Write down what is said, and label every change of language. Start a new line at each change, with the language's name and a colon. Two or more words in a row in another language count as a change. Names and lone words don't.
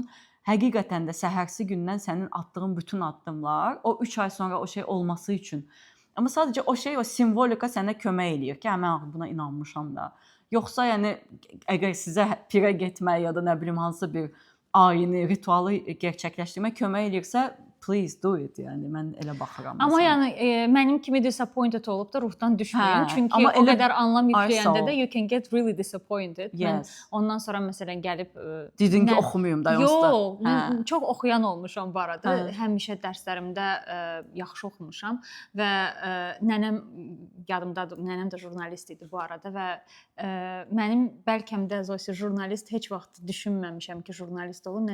Azerbaijani: Həqiqətən də səhərsi gündən sənin atdığın bütün addımlar o 3 ay sonra o şey olması üçün. Amma sadəcə o şey, o simvolika sənə kömək eləyir ki, mən buna inanmışam da. Yoxsa yəni əgər sizə pirə getmək ya da nə bilim hansısa bir ayini, ritualı gerçəkləşdirmək kömək eləyirsə,
English: please do it.
Azerbaijani: Yəni mən elə baxıram. Amma yəni mənim kimi disappointed olub da ruhdan düşməyin. Çünki o qədər anlam yükləyəndə də
English: you can get really disappointed.
Azerbaijani: Mən ondan sonra məsələn gəlib dedin ki, oxumayım da yoxsa. Yox, mən çox oxuyan olmuşam bu arada. Həmişə dərslərimdə yaxşı oxumuşam və nənəm yadımdadır. Nənəm də jurnalist idi bu arada və mənim bəlkəm də Zosi jurnalist heç vaxt düşünməmişəm ki, jurnalist olum.